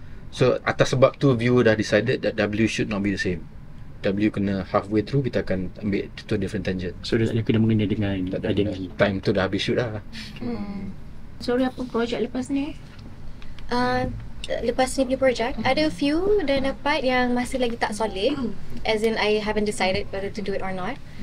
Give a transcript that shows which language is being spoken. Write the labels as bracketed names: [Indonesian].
[English] So [Malay] atas sebab tu [English] viewer [Malay] dah [English] decided that W should not be the same. W [Malay] kena [English] halfway through [Malay] kita akan ambil [English] to different tangent. [Malay] So dia tak ada kena mengenai dengan identity. Time tu dah habis shoot dah. Sorry, apa projek lepas ni? lepas ni punya project, ada [English] a few [Malay] dah dapat yang masih lagi tak solid. [English] As in, I haven't decided whether to do it or not.